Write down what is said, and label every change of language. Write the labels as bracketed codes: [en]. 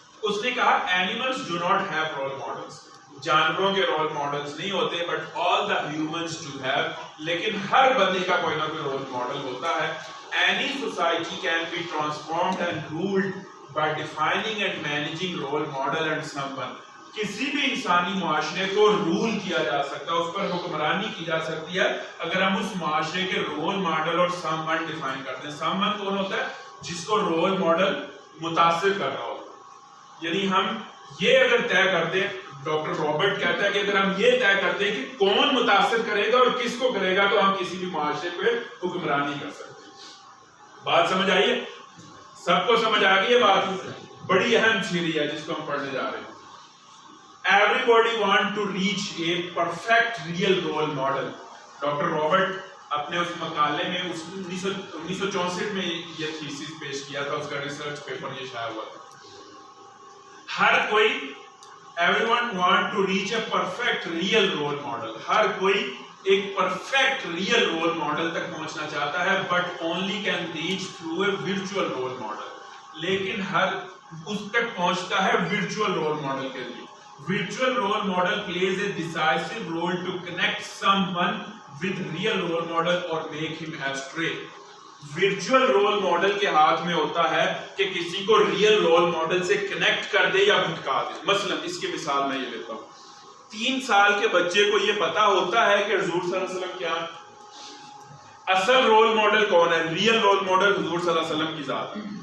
[ur] اس نے کہا [en] animals do not have role models. [ur] جانوروں کے رول ماڈلز نہیں ہوتے, [en] But all the humans do have. [ur] لیکن ہر بندے کا کوئی نہ کوئی رول ماڈل ہوتا ہے. [en] Any society can be transformed and ruled by defining and managing role model and someone. [ur] کسی بھی انسانی معاشرے کو رول کیا جا سکتا ہے, اس پر حکمرانی کی جا سکتی ہے اگر ہم اس معاشرے کے رول ماڈل اور سم ون ڈیفائن کرتے ہیں. سم ون کون ہوتا ہے؟ جس کو رول ماڈل متاثر کر رہا ہوتا ہے. یعنی ہم یہ اگر طے کر دیں, ڈاکٹر رابرٹ کہتا ہے کہ اگر ہم یہ طے کر دیں کہ کون متاثر کرے گا اور کس کو کرے گا, تو ہم کسی بھی معاشرے پہ حکمرانی کر سکتے ہیں. بات سمجھ آئیے؟ سب کو سمجھ آ گئی ہے بات؟ بڑی اہم تھیوری ہے جس کو ہم پڑھنے جا رہے ہیں. [en] Everybody want to reach a perfect real role model. [ur] Doctor Robert اپنے اس مقالے میں 1964 میں یہ تھیسس پیش کیا تھا, اس کا ریسرچ پیپر یہ شائع ہوا تھا. ہر کوئی [en] everyone want to reach a perfect real role model. [ur] ہر کوئی ایک پرفیکٹ ریئل رول ماڈل تک پہنچنا چاہتا ہے, [en] but only can reach through a virtual role model. [ur] لیکن ہر اس تک پہنچتا ہے virtual role model کے ذریعے. [en] Virtual role model plays a decisive role to connect someone with real role model or make him astray. [ur] Virtual role model کے ہاتھ میں ہوتا ہے کہ کسی کو real role model سے connect کر دے یا بھٹکا دے. مثلا اس کی مثال میں یہ لیتا ہوں. 3 سال کے بچے کو یہ پتا ہوتا ہے کہ حضور صلی اللہ علیہ وسلم کیا ہے. اصل رول ماڈل کون ہے؟ ریئل رول ماڈل حضور صلی اللہ علیہ وسلم کی ذات ہے.